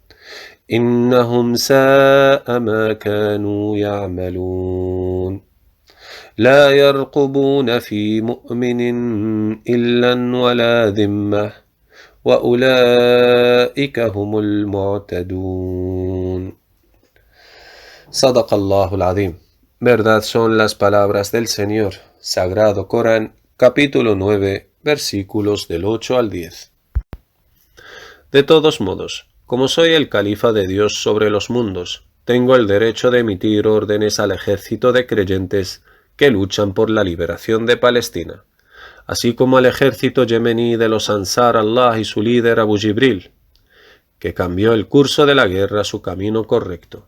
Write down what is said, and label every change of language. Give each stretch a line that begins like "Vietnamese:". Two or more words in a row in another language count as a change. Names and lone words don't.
Arabic: إنهم ساء ما كانوا يعملون لا يرقبون في مؤمن إلا ولا ذمة وأولئك هم المعتدون. صدق الله العظيم.
Spanish: Verdad son las palabras del Señor. Sagrado Corán, capítulo 9, versículos del 8 al 10. De todos modos, como soy el califa de Dios sobre los mundos, tengo el derecho de emitir órdenes al ejército de creyentes que luchan por la liberación de Palestina, así como al ejército yemení de los Ansar Allah y su líder Abu Jibril, que cambió el curso de la guerra a su camino correcto.